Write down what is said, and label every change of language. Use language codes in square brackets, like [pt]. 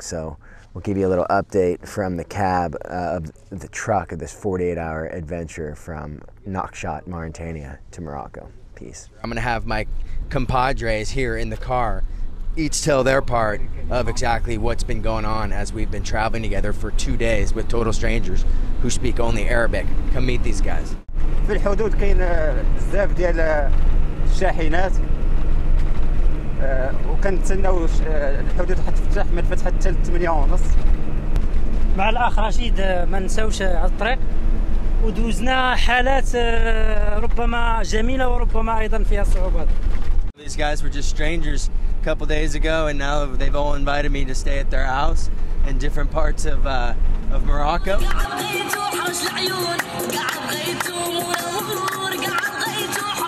[en] So we'll give you a little update from the cab of the truck of this 48-hour adventure from Nouakchott, Mauritania to Morocco. Peace. I'm going to have my compadres here in the car each tell their part of exactly what's been going on as we've been traveling together for 2 days with total strangers who speak only Arabic. Come meet these guys. [ar] في الحدود كاين بزاف ديال الشاحنات وكنتسناو الحدود حتفتح ما فتحت حتى 8:30. مع الاخ رشيد ما نساوش على الطريق ودوزنا حالات ربما جميله وربما ايضا فيها صعوبات. [en] These guys were just strangers a couple days ago, and now they've all invited me to stay at their house in different parts of Morocco.